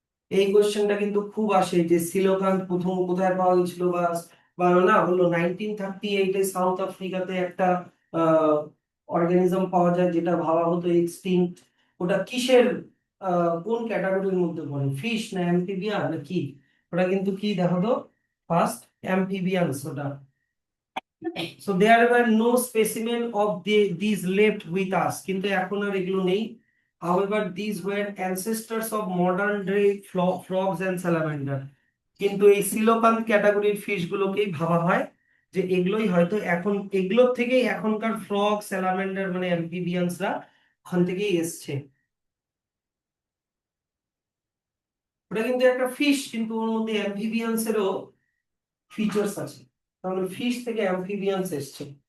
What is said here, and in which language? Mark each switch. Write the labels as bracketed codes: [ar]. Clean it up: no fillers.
[bn] এই কোশ্চেনটা কিন্তু খুব আসে, যে সিলোকান্ত প্রথম কোথায় পাওয়া গেছিল, বা বা না বললো 1938-এ সাউথ আফ্রিকাতে একটা অর্গানিজম পাওয়া যায় যেটা ভাবা হতো এক্সটিংক্ট। ওটা কিসের কোন ক্যাটাগরির মধ্যে পড়ে, ফিশ না অ্যাম্ফিবিয়ান না কি? ওটা কিন্তু কি দেখো তো, ফার্স্ট অ্যাম্ফিবিয়ানস ওটা। [en] So there were no specimen of these left with us, [bn] কিন্তু এখন আর এগুলো নেই। [en] However, these were ancestors of modern day frogs and salamander. [bn] কিন্তু এই সিলোকান ক্যাটাগরির ফিশ গুলোকেই ভাবা হয় যে এগুলোই হয়তো এখন, এগুলোর থেকেই এখনকার ফ্রগ স্যালামান্ডার মানে অ্যাম্ফিবিয়ানসরা ওখান থেকেই এসছে। ওটা কিন্তু একটা ফিশ, কিন্তু ওর মধ্যে অ্যাম্ফিবিয়ান্স এরও ফিচার্স আছে, তাহলে ফিশ থেকে অ্যাম্ফিবিয়ান্স এসছে।